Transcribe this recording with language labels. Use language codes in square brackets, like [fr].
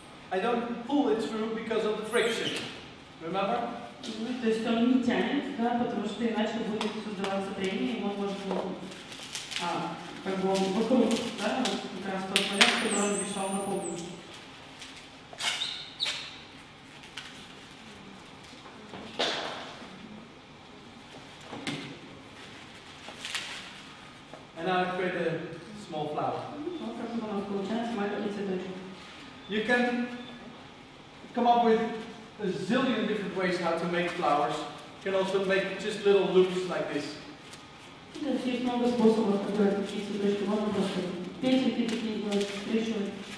[en] I don't pull it through because of the friction. Remember? [ru] То есть он не тянет, да, потому что иначе будет создаваться трение, и он может как бы он вокруг, да, вот как раз тот момент, который он решал напомнить. [en] And now I create a small flower. [ru] Вот как у нас получается маленький цветочек. [en] You can come up with a zillion different ways how to make flowers. You can also make just little loops like this. [ru] То есть есть много способов, как делать такие цветочки. Можно просто петельки такие делать, скрещивать.